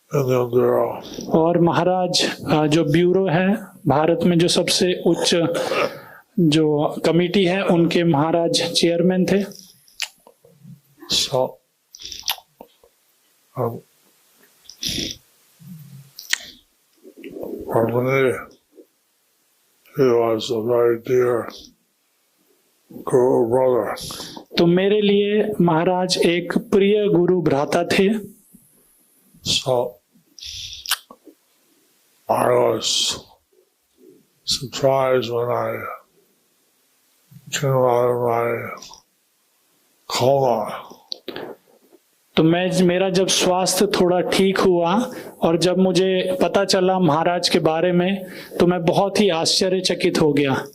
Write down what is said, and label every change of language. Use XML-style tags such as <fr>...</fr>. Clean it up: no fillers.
<hi>और महाराज जो ब्यूरो है भारत में जो सबसे उच्च जो कमेटी है उनके महाराज चेयरमैन थे।</hi> <en>So, for me, he was a very dear guru brother.</en> <hi>तो मेरे लिए महाराज एक प्रिय गुरु भ्राता थे।</hi> <en>So, I was surprised when I came out of my coma.</en> <hi>तो मेरा जब स्वास्थ्य थोड़ा ठीक हुआ और जब मुझे पता चला महाराज के बारे में तो मैं बहुत ही आश्चर्यचकित हो गया।</hi>